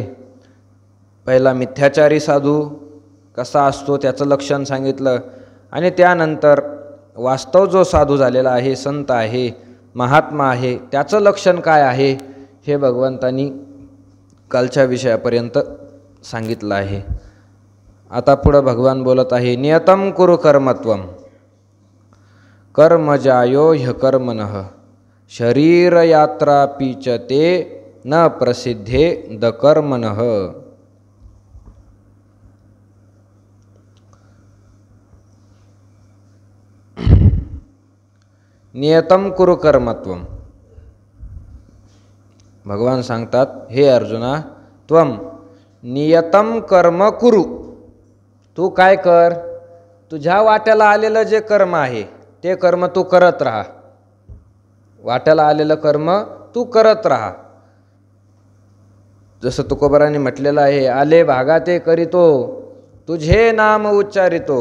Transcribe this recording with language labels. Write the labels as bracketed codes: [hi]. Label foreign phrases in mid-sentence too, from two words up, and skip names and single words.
[mr] पहिला मिथ्याचारी साधू कसा असतो त्याचं लक्षण सांगितलं आणि त्यानंतर वास्तव जो साधू झालेला आहे संत आहे महात्मा आहे त्याचं लक्षण काय आहे हे भगवंतांनी कालच्या विषयापर्यंत सांगितलं आहे। आता पुढं भगवान बोलत आहे [sa] नियतं कुरु कर्मत्वं कर्मजायो ह्यकर्मणः शरीरयात्रापि च ते न प्रसिद्धे दकर्मणः। नियतं कुरु कर्मत्वं [mr] भगवान सांगतात हे अर्जुना [sa] त्वम नियतं कर्म कुरु। [mr] तू काय कर तुझ्या वाट्याला आलेलं जे कर्म आहे ते कर्म तू करत राहा। वाट्याला आलेलं कर्म तू करत राहा। जसं तुकोबारांनी म्हटलेलं आहे आले भागा ते करीतो तुझे नाम उच्चारितो।